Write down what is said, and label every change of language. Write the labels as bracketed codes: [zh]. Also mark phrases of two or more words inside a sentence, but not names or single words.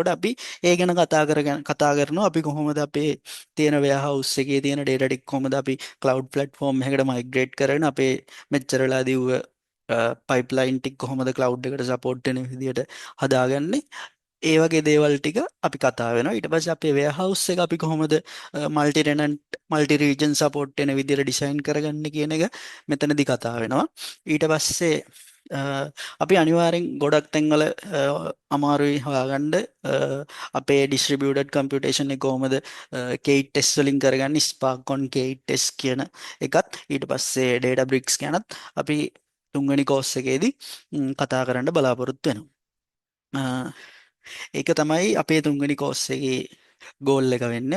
[si] එතකොට අපි ඒ ගැන කතා කරනවා අපි කොහොමද අපේ තියෙන warehouse එකේ තියෙන data ටික කොහොමද අපි [en] cloud platform [si] එකකට migrate කරගෙන අපේ මෙච්චර වෙලා දිව්ව pipeline ටික කොහොමද cloud එකට support වෙන විදිහට හදාගන්නේ. ඒ වගේ දේවල් ටික අපි කතා වෙනවා. ඊට පස්සේ අපේ warehouse එක අපි කොහොමද [en] multi tenant multi region support [si] වෙන විදිහට design කරගන්නේ කියන එක මෙතනදී කතා වෙනවා. ඊට පස්සේ අපි අනිවාර්යෙන් ගොඩක් තැන්වල අමාරුයි හොයාගන්න අපේ [en] distributed computation [si] එක කොහොමද [en] K8 test [si] වලින් කරගන්නේ [en] Spark on K8 test [si] කියන එකත් ඊට පස්සේ Databricks ගැනත් අපි තුන්වෙනි course එකේදී කතා කරන්න බලාපොරොත්තු වෙනවා. ඒක තමයි අපේ තුන්වෙනි කෝස් එකේ ගෝල් එක වෙන්නේ.